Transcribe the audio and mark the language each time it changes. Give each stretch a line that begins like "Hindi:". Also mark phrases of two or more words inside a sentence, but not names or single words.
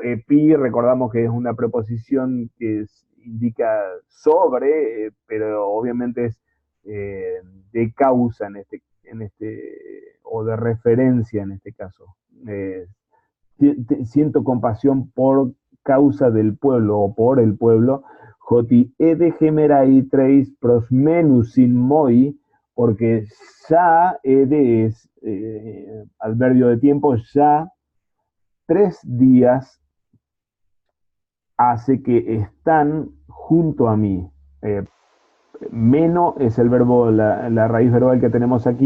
Spanish: Epi, recordamos que es una preposición que indica sobre, pero obviamente es de causa o de referencia en este caso. Eh, Siento compasión por causa del pueblo o por el pueblo.
Greek: ὅτι ἤδη ἡμέραι τρεῖς προσμένουσίν μοι,
Spanish: porque ya ede es adverbio de tiempo, ya 3 días hace que están junto a mí. Meno es el verbo, la raíz verbal que tenemos aquí.